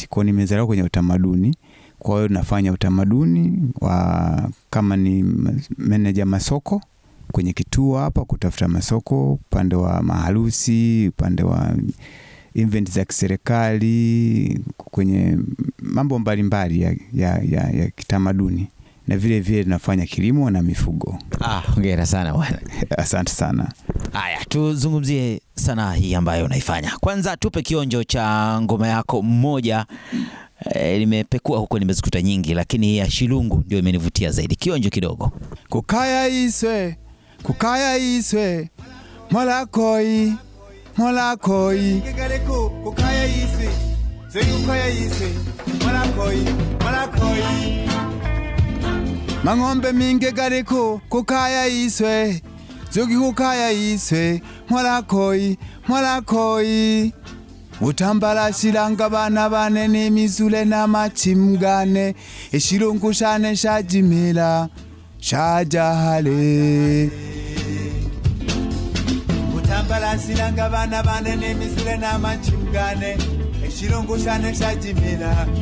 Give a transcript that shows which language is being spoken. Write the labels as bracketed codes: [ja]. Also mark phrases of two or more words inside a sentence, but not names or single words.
[sw] Kwa hiyo nimezaliwa kwenye utamaduni. Kwa hiyo nafanya utamaduni kama ni manager masoko kwenye kituo hapa, kutafuta masoko upande wa maharusi, upande wa event za kiserikali, kwenye mambo mbalimbali ya kitamaduni, na vile vile nafanya kilimo na mifugo. Hongera sana bwana. Asante sana. Haya, tuzungumzie sanaa hii ambayo unaifanya. Kwanza tupe kionjo cha ngoma yako mmoja. Nimepekua huko, nimezikuta nyingi, lakini ya Shilungu ndio imenivutia zaidi. Kionjo kidogo. [suk] Kukaya iswe Molakoi kukaya iswe kukaya iswe Molakoi mang'ombe mingi gariko kukaya iswe zogi kukaya iswe Molakoi utambala shilanga bana bane ni mizule na machimgane Shilungu shane shajimila shajahale utambala shilanga bana bane ni mizule na machimgane Shilungu shane shajimila